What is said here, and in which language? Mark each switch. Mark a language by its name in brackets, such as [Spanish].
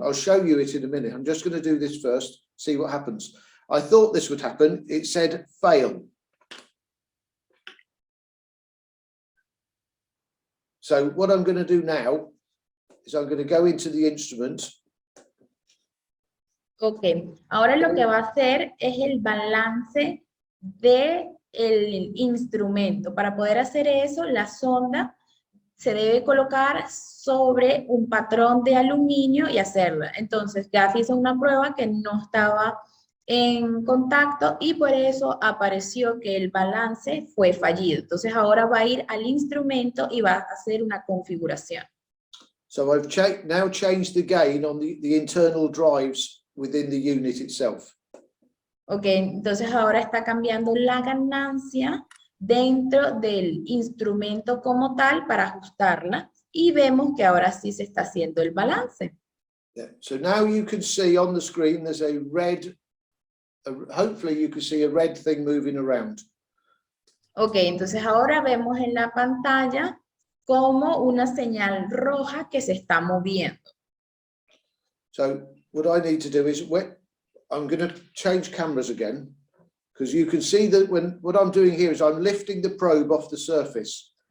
[English] I'll show you it in a minute. I'm just going to do this first, see what happens. I thought this would happen. It said fail. So what I'm going to do now is I'm going to go into the instrument. [Spanish] Ok, ahora lo que va a hacer es el balance del instrumento. Para poder hacer eso, la sonda se debe colocar sobre un patrón de aluminio y hacerla. Entonces, Gaff hizo una prueba que no estaba en contacto y por eso apareció que el balance fue fallido. Entonces, ahora va a ir al instrumento y va a hacer una configuración. [English] So I've now changed the gain on the internal drives within the unit itself. [Spanish] Ok, entonces ahora está cambiando la ganancia dentro del instrumento como tal para ajustarla y vemos que ahora sí se está haciendo el balance. [English] Yeah. So now you can see on the screen there's a red, hopefully you can see a red thing moving around. [Spanish] Ok, entonces ahora vemos en la pantalla como una señal roja que se está moviendo. [English] So what I need to do is I'm going to change cameras again because you can see that what I'm doing here is I'm lifting the probe off the surface.